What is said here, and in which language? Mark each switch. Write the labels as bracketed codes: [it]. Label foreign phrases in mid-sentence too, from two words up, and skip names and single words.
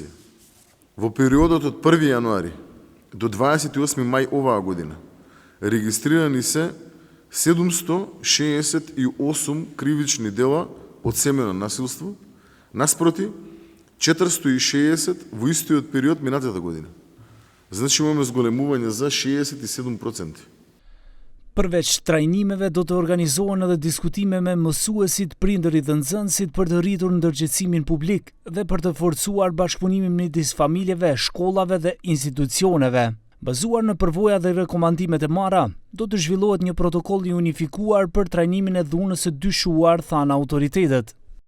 [mk] Во периодот од 1 јануари до 28 мај оваа година регистрирани се 768 кривични дела од семејно насилство, наспроти 460 во истиот период минатата година. Значи имаме зголемување за 67%. [sq] Përveç trajnimeve do të organizohen edhe diskutime me mësuesit, prindërit dhe nxënësit për të rritur ndërgjegjësimin publik dhe për të forcuar bashkëpunimin midis familjeve, shkollave dhe institucioneve. Bazuar në përvoja dhe rekomandimet e marra, do të zhvillohet një protokoll i unifikuar për trajnimin e dhunës së dyshuar, thanë autoritetet.